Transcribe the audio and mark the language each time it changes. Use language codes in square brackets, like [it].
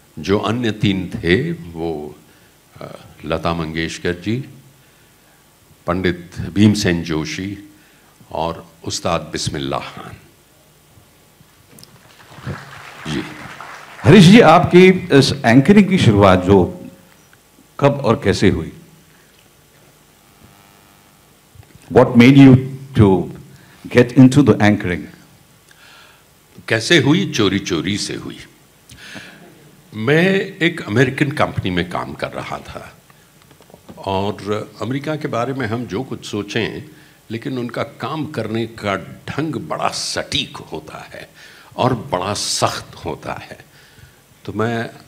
[hi] जो अन्य 3 थे वो लता मंगेशकर जी, पंडित भीमसेन जोशी और उस्ताद बिस्मिल्लाह खान जी। हरीश जी, आपकी इस एंकरिंग की शुरुआत जो कब और कैसे हुई? [en] What made you to get into the anchoring? [hi] कैसे हुई? चोरी चोरी से हुई। मैं एक अमेरिकन कंपनी में काम कर रहा था, और अमेरिका के बारे में हम जो कुछ सोचें, लेकिन उनका काम करने का ढंग बड़ा सटीक होता है और बड़ा सख्त होता है। तो मैं